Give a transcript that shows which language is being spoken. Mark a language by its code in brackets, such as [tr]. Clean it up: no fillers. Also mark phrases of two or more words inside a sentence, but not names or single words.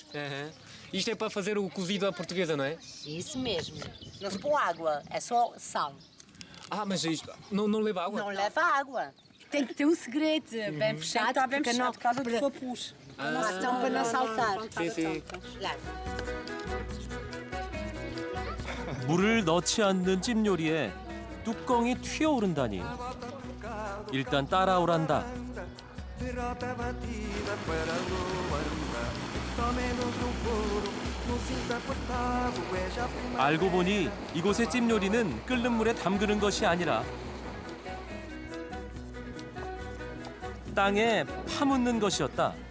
[pt] Aham. Isto é para fazer o cozido à portuguesa, não é? Isso mesmo. Não se põe água, é só sal. Mas isto não leva água? Não leva água. Tem que ter um segredo, bem fechado, Está bem porque fechado não, por causa do para- fapuz. Então para não saltar. Sim, sim. [ko] 물을 넣지 않는 찜 요리에 뚜껑이 튀어오른다니. 일단 따라오란다. 알고 보니 이곳의 찜 요리는 끓는 물에 담그는 것이 아니라 땅에 파묻는 것이었다.